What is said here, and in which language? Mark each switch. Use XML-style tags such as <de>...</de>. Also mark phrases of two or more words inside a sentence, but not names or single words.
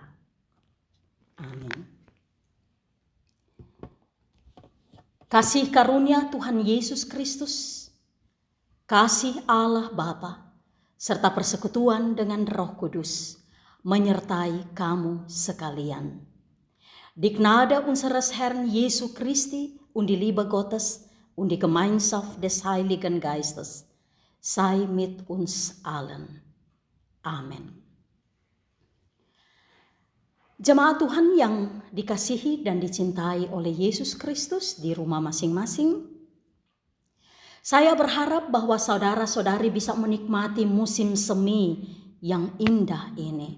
<id>Amin. Kasih karunia Tuhan Yesus Kristus, kasih Allah Bapa, serta persekutuan dengan Roh Kudus menyertai kamu sekalian.</id> <de>Die Gnade unseres Herrn Jesu Christi und die Liebe Gottes und die Gemeinschaft des Heiligen Geistes sei mit uns allen. Amen.</de> <id>Jemaat Tuhan yang dikasihi dan dicintai oleh Yesus Kristus di rumah masing-masing, saya berharap bahwa saudara-saudari bisa menikmati musim semi yang indah ini.</id>